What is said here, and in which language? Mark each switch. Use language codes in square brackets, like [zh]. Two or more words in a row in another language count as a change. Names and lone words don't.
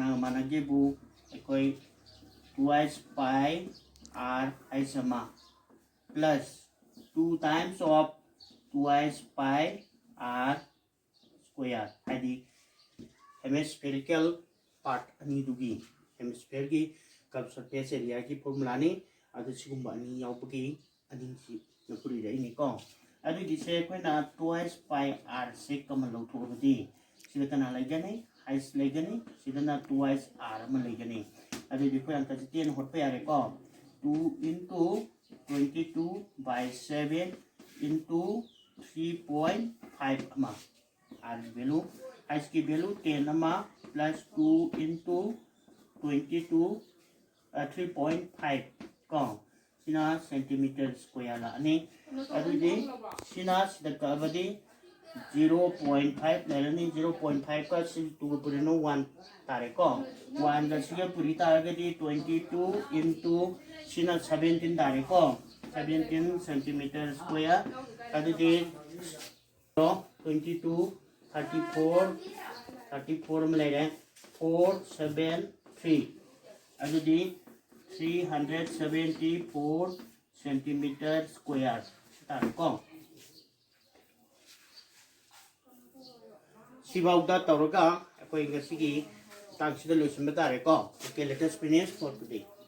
[mni] manage bu koi [en] twice pi r [mni] isama plus [en] 2 times of twice pi r square [mni] adi [en] hemispherical part [mni] ani dugi hemisphere ki [en] cup surface area [mni] ki formula ni adu sigumba ani yaupagi ani si napuri dai ni ko adu di se koina [en] twice pi r [mni] se kamal lo thobadi sida kana laigani height laigani sida na [en] twice r [mni] ma laigani adu di ko anta 10 hot pa yare ko 2 into 22 by 7 into 3.5 ama r value height ki value 10 ama plus 2 into 22 3.5 ko sina [en] centimeter square [mni] la ani adudi sina sida ka badi 0.5 lerani 0.5 ka sin 2 purino 1 tare ko 1 da siga puri taragadi 22 into sina 17 tare ko 17 [en] centimeter square [mni] adudi 22 34 mlere 473 adudi 374 [en] centimeter square [mni] tare ko sibauda tawraga akoi ngasigi tangsida loisimba tare ko [en] okay let us finish for today